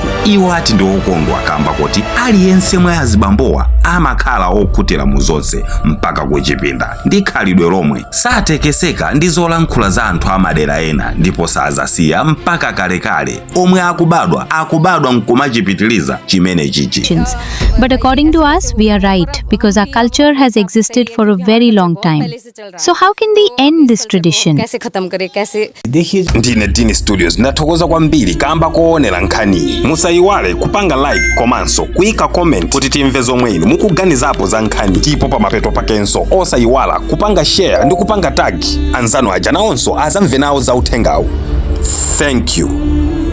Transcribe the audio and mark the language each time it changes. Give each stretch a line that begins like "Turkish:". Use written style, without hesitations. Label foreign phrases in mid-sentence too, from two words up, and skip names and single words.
Nyanja: Iwo ati ndi okondwa kamba kuti aliyense mwa azibambowa amakhala okhutira mu zonse mpaka kuchipinda ndi khalidwe lomwe satekeseka ndi zolankhula za anthu amadera ena, ndipo sazasiya mpaka kalekale omwe akubadwa nkumachipitiliza chimene chichi.
English: But according to us, we are right because our culture has existed for a very long time. So how can we end this tradition?
Nyanja: Ndine Dini Studios nathokoza kwambiri kamba koonera nkhani. Musayiwale kupanga like komanso kuyika comment kuti timve zomwe inu mukuganizapo za nkhani. Ndipo pamapeto pakenso osayiwala kupanga share ndi kupanga tag anzanu aja nawonso azamve nawo za uthengawu.
English: Thank you.